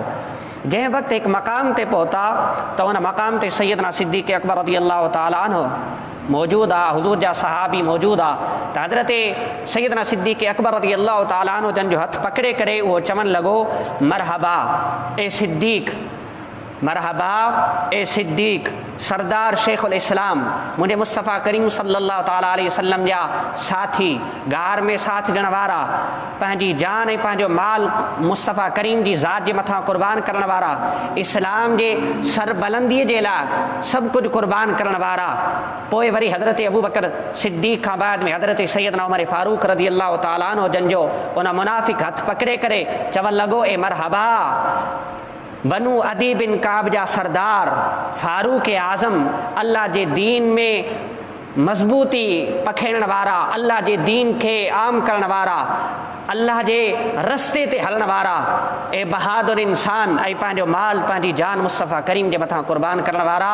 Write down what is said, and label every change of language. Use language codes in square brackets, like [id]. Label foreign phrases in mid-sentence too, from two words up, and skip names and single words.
[sd] जंहिं वक़्तु हिकु मक़ाम ते पहुता त उन मक़ाम ते सैयदना सिद्दीक़ अकबर [ar] رضي الله تعالى عنه [sd] मौजूदु आहे हुज़ूर जा सहाबी मौजूदु आहे त हज़रत सैयदना सिद्दीक़ अकबर [ar] رضي الله تعالى عنه [sd] जन जो हथु पकड़े करे उहो चवणु लॻो मरहबा ए सिद्दीक़ मरहबा ए सिद्दीक़ सरदार शेखुल इस्लाम मुंहिंजे मुस्तफ़ा करीम [ar] صلى الله تعالى عليه وسلم [sd] जा साथी गार में साथ ॾियण वारा पंहिंजी जान ऐं पंहिंजो माल मुस्तफ़ा करीम जी ज़ात जे मथां क़ुर्बान करण वारा इस्लाम जे सरबलंदीअ जे लाइ सभु कुझु क़ुर्बान करण वारा. पोइ वरी हज़रत अबू बकर सिद्दीक़ खां बाद में हज़रत सैयदना उमर फारूक [ar] رضي الله تعالى عنه [sd] जन जो उन मुनाफ़िक़ हथु पकड़े करे चवणु लॻो ए मरहबा बनू अदी बिन काब जा सरदार फारूक आज़म अल्लाह जे दीन में मज़बूती पखेड़ण वारा अल्लाह जे दीन खे आम करण वारा अल्लाह जे रस्ते ते हलण वारा ए बहादुर इंसान ऐं पंहिंजो माल पंहिंजी जान मुस्तफ़ा करीम जे मथां क़ुर्बान करण वारा.